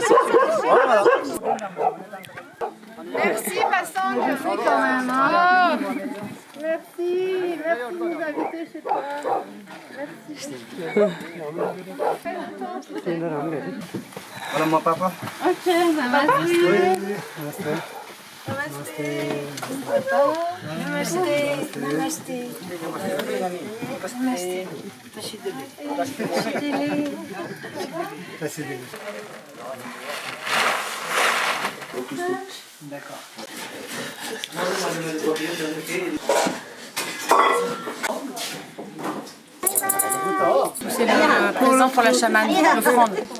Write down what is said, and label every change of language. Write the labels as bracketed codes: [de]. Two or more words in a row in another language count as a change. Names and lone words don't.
[fr] Voilà. Merci, Passant, je fais quand même. Hein. Merci de nous inviter chez toi. Merci. Voilà mon papa. Ok, namaste. Namaste. Namaste. Namaste. Namaste. D'accord. C'est le présent pour la chamane, l'offrande.